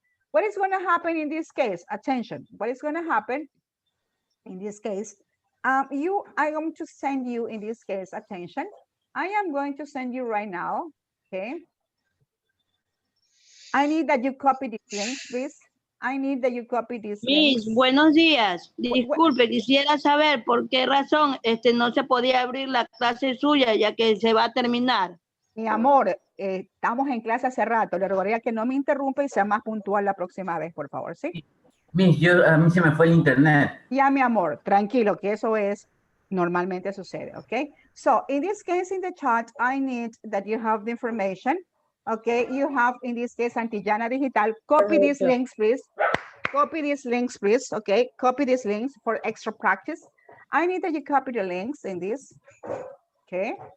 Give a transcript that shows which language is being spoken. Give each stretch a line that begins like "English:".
English: What is going to happen in this case? Attention. What is going to happen in this case? I am going to send you in this case, attention. I am going to send you right now, okay? I need that you copy these links, please. I need that you copy these links.
Spanish: Miss, buenos días. Disculpe, quisiera saber por qué razón no se podía abrir la clase suya ya que se va a terminar. Mi amor, estamos en clase hace rato. Le rogaría que no me interrumpa y sea más puntual la próxima vez, por favor, ¿sí? Miss, a mí se me fue el internet. Ya, mi amor, tranquilo, que eso es, normalmente sucede, ¿ok?
English: So, in this case, in the chat, I need that you have the information, okay? You have, in this case, Antillana Digital. Copy these links, please. Copy these links, please, okay? Copy these links for extra practice. I need that you copy the links in this, okay?